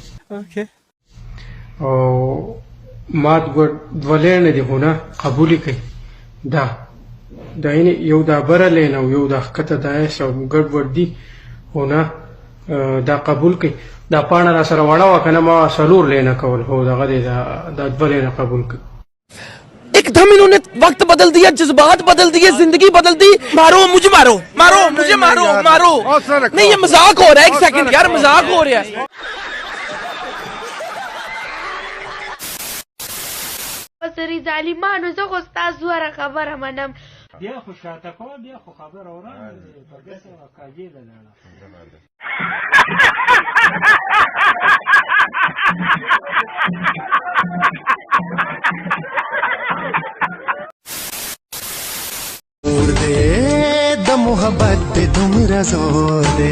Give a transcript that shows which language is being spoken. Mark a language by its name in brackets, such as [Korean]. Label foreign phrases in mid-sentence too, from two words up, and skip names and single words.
[Pashto] او ما دوه لینه دي خو نه قبول کړئ دا یو دا بره لین او یو دا ښکته دا ایس او ګډوډ دي خو نه دا قبول کړئ دا پاڼه را سره وړه وه که نه ما څلور لینه کول هو دغه دی دا دوه لینه قبول کړئ. [Urdu] ایکدم انہوں نے وقت بدل دیا جذبات بدل دیے زندگی بدل دی. مارو مجھے مارو مارو مجھے مارو مارو نہیں یہ مذاق ہو رہا ہے. ایک سیکنڈ یار مذاق ہو رہا ہے. [Pashto] سری ظالمانو زه خو ستاسو هره خبره منم. بیا خو شاته کوه بیا خو خبره ورانه پرګسه کاجې ده لاړه. د محبت دې دومره زور دی